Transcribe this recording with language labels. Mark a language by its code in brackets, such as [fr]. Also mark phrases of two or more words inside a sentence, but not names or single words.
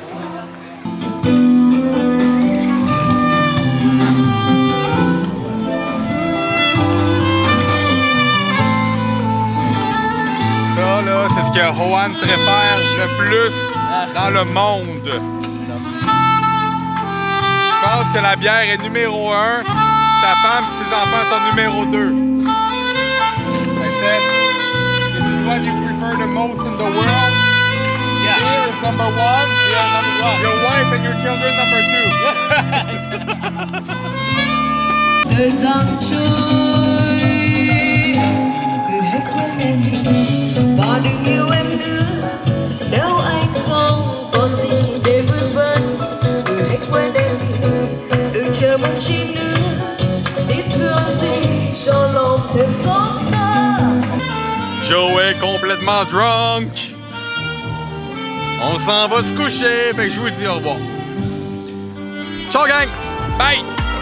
[fr] Ça, là, c'est ce que Johan préfère le plus dans le monde. Je pense que la bière est numéro 1, sa femme et ses enfants sont numéro 2. [en] one you prefer the most in the world? Yeah. Beer is number 1. Yeah, number one. Your wife and your children number 2. [vi] Thời gian trôi người hãy quên em đi và đừng yêu em nữa nếu anh không còn gì để vươn vấn. Người hãy quên em đi đừng chờ mong chi nữa tiếc thương gì cho lòng thêm xót xa. [fr] Joe est complètement drunk. On s'en va se coucher, fait que je vous dis au revoir. [en] Ciao gang! Bye!